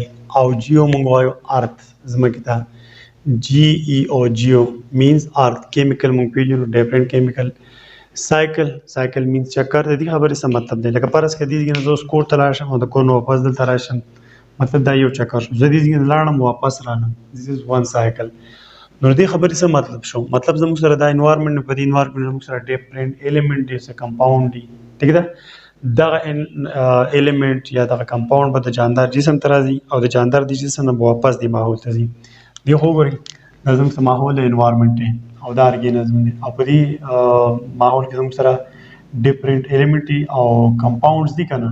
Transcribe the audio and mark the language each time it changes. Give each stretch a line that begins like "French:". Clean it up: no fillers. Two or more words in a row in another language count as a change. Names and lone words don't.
Pashto: او جیو موږ وایو ارت، ځمکې ته.
English: GEO geo means earth.
Pashto: کیمیکل موږ پېژنو
English: different chemical. cycle means
Pashto: چکر. د دې خبرې څه مطلب دی؟ لکه فرض کړه دې ځای نه زه اوس کور ته لاړ شم او د کور نه واپس دلته راشم، مطلب دا یو چکر شو. زه دې ځای نه لاړم واپس رالم،
English: this is one cycle.
Pashto: نو دې خبرې څه مطلب شو؟ مطلب زموږ سره دا انوایرنمنت، په دې انوایرنمنت زموږ سره
English: different element
Pashto: دي، څه کمپاوند دي، ټیک ده. دغه ایلیمنټ یا دغه کمپاوند به د جاندار جسم ته راځي او د جاندار د جسم نه به واپس د ماحول ته ځي. دې خو وګورئ دا زموږ سره ماحول د انوایرنمنت دی او دا ارګانیزم دی، او په دې ماحول کې زموږ سره
English: different element
Pashto: دي او کمپاوندز دي که نه؟